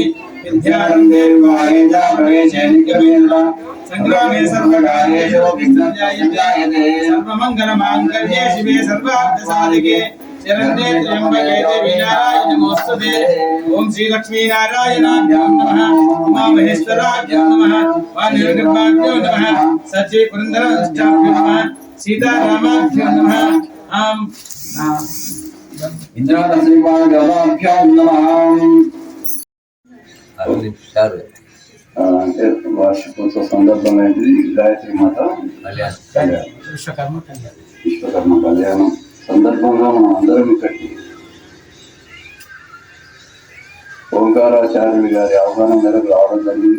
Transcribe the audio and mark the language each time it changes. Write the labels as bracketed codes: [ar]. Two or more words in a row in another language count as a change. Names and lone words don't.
[sa] विद्यारम्भे विवाहेजा प्रवेशे नित्यमेन्द्र संग्रामे सर्वकार्येषु विघ्नजायते सर्वमङ्गलमाङ्गल्ये शिवे सर्वार्थसाधिके शरण्ये त्र्यम्बके देवी नारायणि नमोस्तुते ओम श्री लक्ष्मी नारायणाभ्यां नमः उमा महेश्वराभ्यां नमः वाणिर्गर्भाभ्यो नमः सच्चे पुरन्दराभ्यो नमः सीतारामाभ्यो नमः इंद्राद श्रीपादभ्यो नमः [te] అంటే వార్షికోత్సవ సందర్భంగా గాయత్రి మాత విశ్వకర్మ కళ్యాణం సందర్భంగా మనం అందరం ఇక్కడికి ఓంకారాచార్యులు గారి ఆహ్వానం మేరకు రావడం జరిగింది.